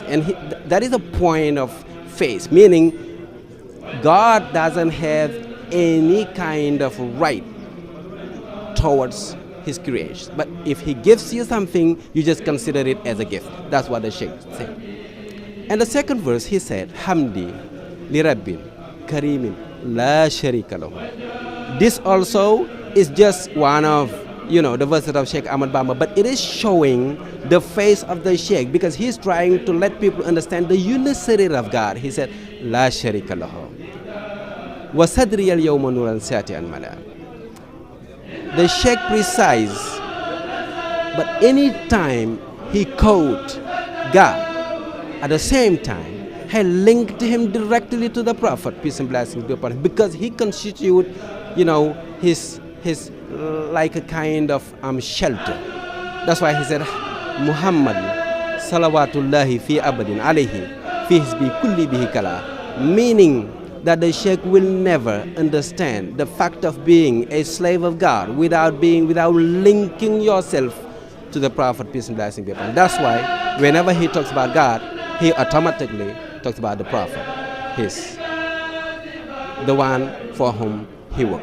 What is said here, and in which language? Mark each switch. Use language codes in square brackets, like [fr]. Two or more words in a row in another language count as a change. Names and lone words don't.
[en] And that is a point of faith, meaning God doesn't have any kind of right towards his creation. But if he gives you something, you just consider it as a gift. That's what the Sheikh said. And the second verse, he said, [ar] حمدي لربٍّ كريمٍ لا شريك له. [en] This also is just one of, the verses of Sheikh Ahmad Bamba, but it is showing the face of the Sheikh, because he's trying to let people understand the unicity of God. He said, [ar] لا شريك له. وصدري اليوم نورا ساطعا ملا. [en] The Sheikh precise, but any time he quote God, at the same time, he linked him directly to the Prophet, peace and blessings be upon him, because he constitute, his like a kind of shelter. That's why he said, [ar] محمد صلوات الله في أبد عليه في منبهش, [en] meaning that the Sheikh will never understand the fact of being a slave of God without linking yourself to the Prophet, peace and blessings be upon him. That's why whenever he talks about God, he automatically talks about the Prophet, the one for whom he worked.